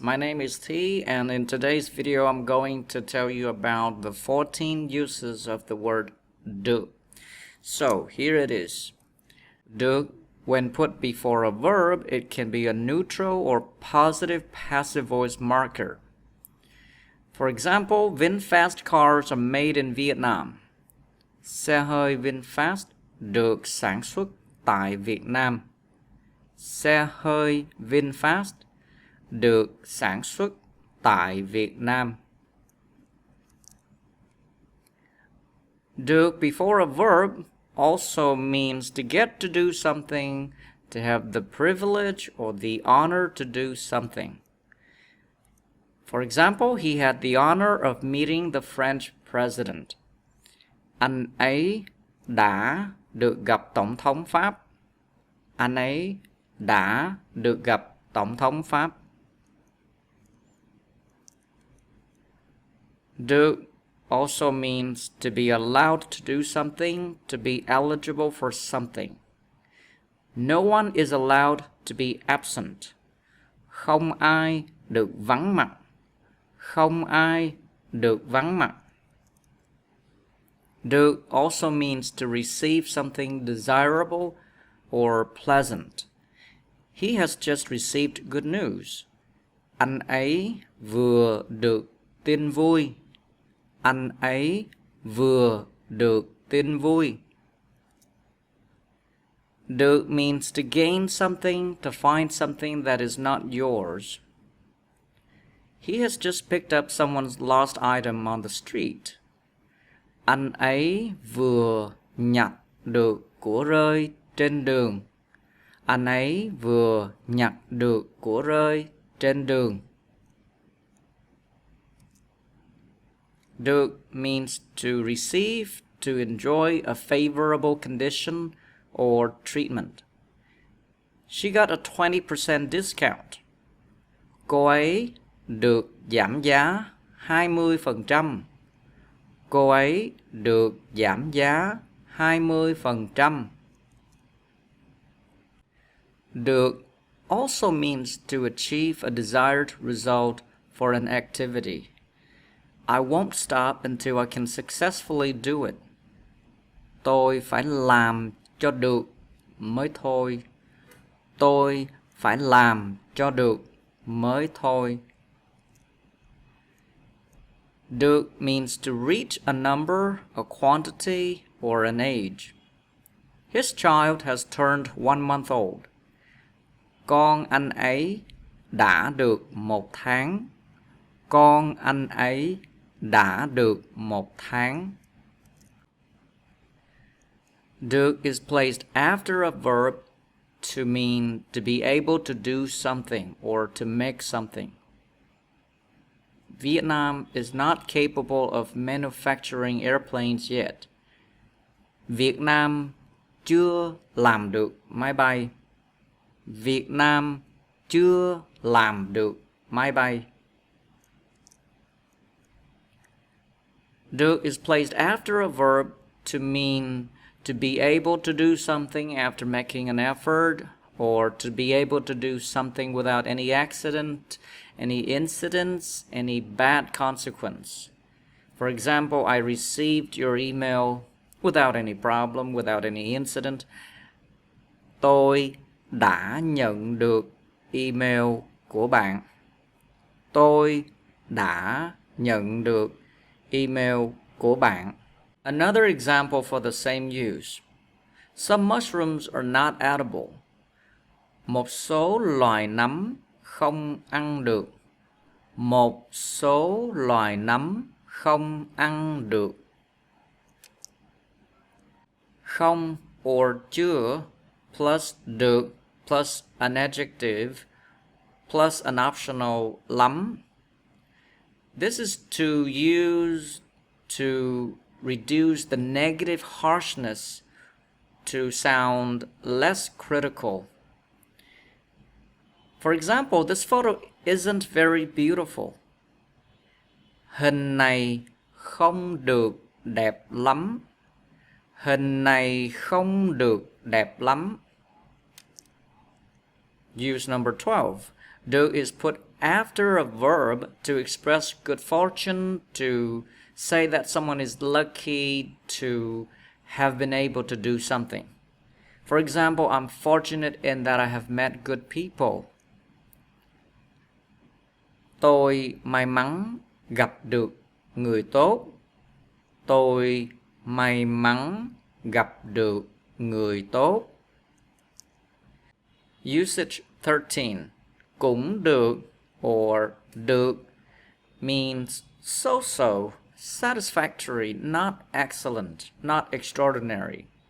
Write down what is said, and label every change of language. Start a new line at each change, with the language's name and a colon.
English: My name is Thi, and in today's video I'm going to tell you about the 14 uses of the word được. So here it is. Được, when put before a verb, it can be a neutral or positive passive voice marker. For example, VinFast cars are made in Vietnam.
Vietnamese: Xe hơi VinFast được sản xuất tại Việt Nam. Xe hơi VinFast được sản xuất tại Việt Nam.
English: Được before a verb also means to get to do something, to have the privilege or the honor to do something. For example, he had the honor of meeting the French president.
Vietnamese: Anh ấy đã được gặp Tổng thống Pháp. Anh ấy đã được gặp Tổng thống Pháp.
English: Được also means to be allowed to do something, to be eligible for something. No one is allowed to be absent.
Vietnamese: Không ai được vắng mặt. Không ai được vắng mặt.
English: Được also means to receive something desirable or pleasant. He has just received good news.
Vietnamese: Anh ấy vừa được tin vui. Anh ấy vừa được tin vui.
English: Được means to gain something, to find something that is not yours. He has just picked up someone's lost item on the street.
Vietnamese: Anh ấy vừa nhặt được của rơi trên đường. Anh ấy vừa nhặt được của rơi trên đường.
English: Được means to receive, to enjoy a favorable condition or treatment. She got a 20% discount.
Vietnamese: Cô ấy được giảm giá 20%. Cô ấy được giảm giá 20%.
English: Được also means to achieve a desired result for an activity. I won't stop until I can successfully do it.
Vietnamese: Tôi phải làm cho được mới thôi. Tôi phải làm cho được mới thôi.
English: Được means to reach a number, a quantity, or an age. His child has turned 1 month old.
Vietnamese: Con anh ấy đã được 1 tháng. Con anh ấy đã được 1 tháng.
English: Được is placed after a verb to mean to be able to do something or to make something. Vietnam is not capable of manufacturing airplanes yet.
Vietnamese: Việt Nam chưa làm được máy bay. Việt Nam chưa làm được máy bay.
English: Được is placed after a verb to mean to be able to do something after making an effort, or to be able to do something without any accident, any incidents, any bad consequence. For example, I received your email without any problem, without any incident.
Vietnamese: Tôi đã nhận được email của bạn. Tôi đã nhận được email của bạn.
English: Another example for the same use. Some mushrooms are not edible.
Vietnamese: Một số loài nấm không ăn được. Một số loài nấm không ăn được.
English: Không or chưa plus được plus an adjective plus an optional lắm. This is to use to reduce the negative harshness to sound less critical. For example, this photo isn't very beautiful.
Vietnamese: Hình này không được đẹp lắm. Hình này không được đẹp lắm.
English: Use number 12. Do is put after a verb to express good fortune, to say that someone is lucky, to have been able to do something. For example, I'm fortunate in that I have met good people.
Vietnamese: Tôi may mắn gặp được người tốt. Tôi may mắn gặp được người tốt.
English: Usage 13. Cũng được or được means so-so, satisfactory, not excellent, not extraordinary.